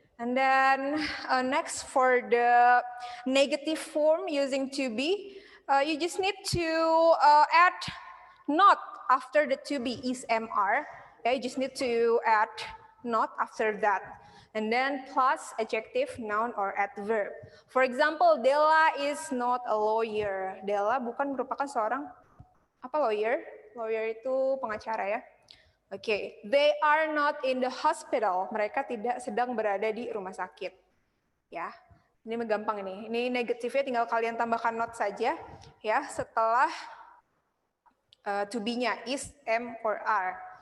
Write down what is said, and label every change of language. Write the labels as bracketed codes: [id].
[en] And then next for the negative form using to be, you just need to add not after the to be is MR. Yeah, you just need to add not after that. And then plus adjective, noun, or adverb. For example, Della is not a lawyer. [id] Della bukan merupakan seorang apa lawyer? Lawyer itu pengacara ya. [en] Oke, they are not in the hospital. [id] Mereka tidak sedang berada di rumah sakit. Ya, ini gampang ini. Ini negatifnya tinggal kalian tambahkan not saja ya setelah to be-nya is, am, or are.